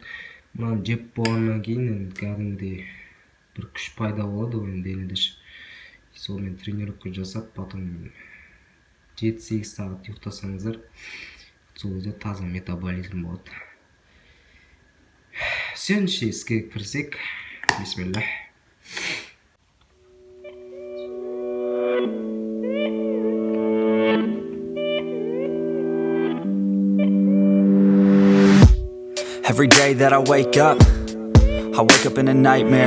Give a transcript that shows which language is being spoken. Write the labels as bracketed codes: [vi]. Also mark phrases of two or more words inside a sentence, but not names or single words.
[kk] Мынаны жеп болғаннан кейін кәдімгідей бір күш пайда болады ғой денеде. Сонымен тренировка жасап, потом 7-8 сағат ұйықтасаңыздар, сол кезде таза метаболизм болады. Сенше іске кірсек. Бисмилlah. [en] Every day that I wake up in a nightmare.